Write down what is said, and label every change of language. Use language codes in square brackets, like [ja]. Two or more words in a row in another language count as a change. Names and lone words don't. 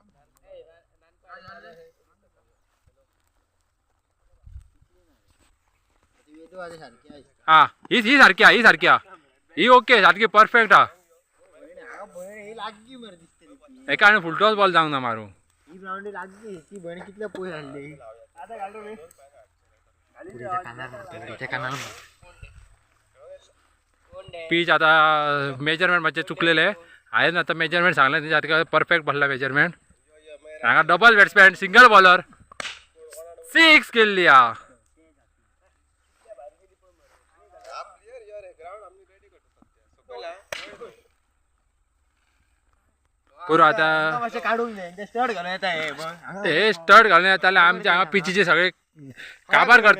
[kok] हा ही सारखी ही ओके सारखी परफेक्ट हा. एका आणि [en] full toss ball [kok] जावंक ना मारू. पीच आता मेजरमेंट मातशे चुकलेले. हांवें आता मेजरमेंट सांगलें तेच्या परफेक्ट भरला मेजरमेंट. हांगा [en] double batsman single bowler [kok] 6 केल्ली हा. करू आता हे स्टड घालून येता जाल्यार आमच्या हांगा पिचीचे सगळे काबार करता.